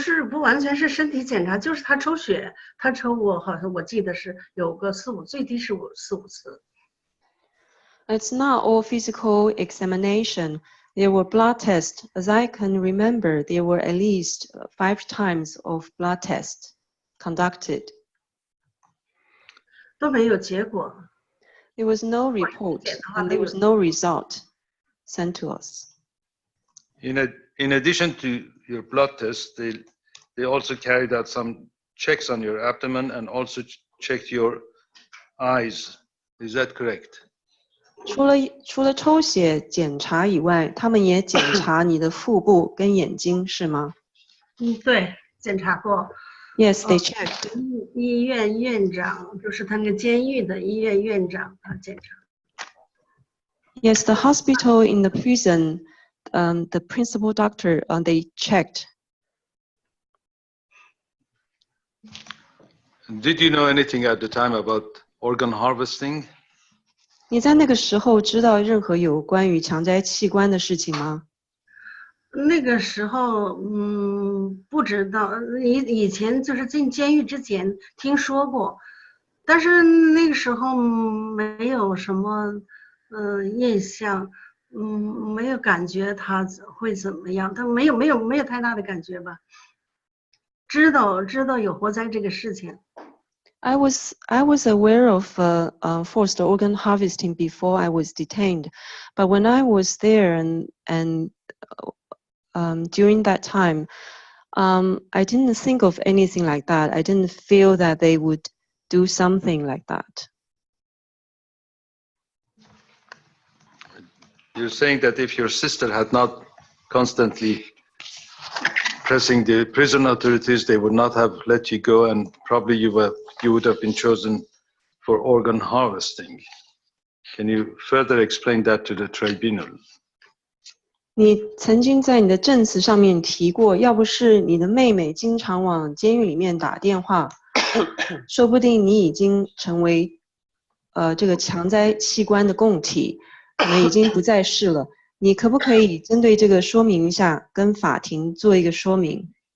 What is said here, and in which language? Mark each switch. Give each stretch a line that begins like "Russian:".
Chinese: 不完全是身体检查，就是他抽血，他抽我好像我记得是有个4、5，最低是4、5次。
English: It's not all physical examination. There were blood tests. As I can remember, there were at least 5 times of blood tests conducted.
Chinese: 都没有结果。
English: There was no report and there was no result sent to us. In addition to your blood test, they also carried out some checks on your abdomen and also checked your eyes. Is that correct?
Chinese: 除了抽血检查以外，他们也检查你的腹部跟眼睛，是吗？对，检查过。
English: Yes, they checked.
Chinese: 医院院长就是他那个监狱的医院院长，他检查。
English: Yes, the hospital in the prison, the principal doctor, they checked. Did you know anything at the time about organ harvesting?
Chinese: 你在那个时候知道任何有关于强摘器官的事情吗？那个时候，不知道。以前就是进监狱之前听说过，但是那个时候没有什么印象，没有感觉他会怎么样，他没有太大的感觉吧。知道有活摘这个事情。
English: I was aware of forced organ harvesting before I was detained, but when I was there and during that time, I didn't think of anything like that. I didn't feel that they would do something like that. You're saying that if your sister had not constantly pressing the prison authorities, they would not have let you go, and probably you would have been chosen for organ harvesting. Can you further explain that to the tribunal?
Chinese: 你曾经在你的证词上面提过，要不是你的妹妹经常往监狱里面打电话，说不定你已经成为这个强摘器官的供体，可能已经不在世了。你可不可以针对这个说明一下，跟法庭做一个说明？